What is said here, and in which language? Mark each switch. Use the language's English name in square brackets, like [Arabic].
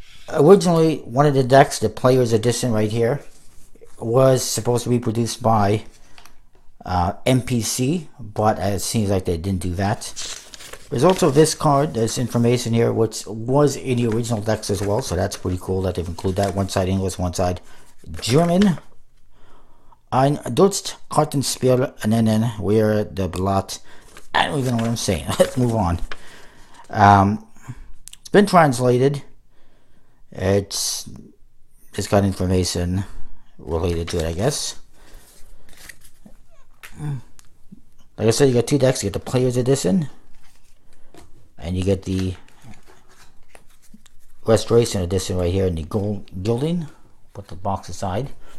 [English] Originally, one of the decks, the Player's Edition right here, was supposed to be produced by MPC, but it seems like they didn't do that. There's also this card, this information here, which was in the original decks as well, so that's pretty cool that they've included that. One side English, one side German. [German] Ein Kartenspiel nennen wir the Blatt. [English] I don't even know what I'm saying. Let's move on. It's been translated. It's just got information related to it, I guess. Like I said, you got two decks. You get the Player's Edition, and you get the Restoration Edition right here in the gold gilding. Put the box aside.